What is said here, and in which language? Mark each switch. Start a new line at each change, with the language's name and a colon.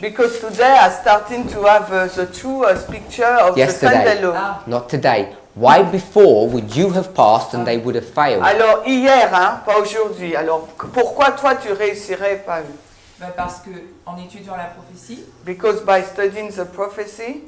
English: Because today I'm starting to have the true picture of the Sunday Yesterday. law. Ah, Not today. Why before would you have passed and they would have failed?
French: Alors hier, hein, pas aujourd'hui. Alors pourquoi toi tu réussirais et pas eux? ben parce que en étudiant la prophétie,
English: Because by studying the prophecy,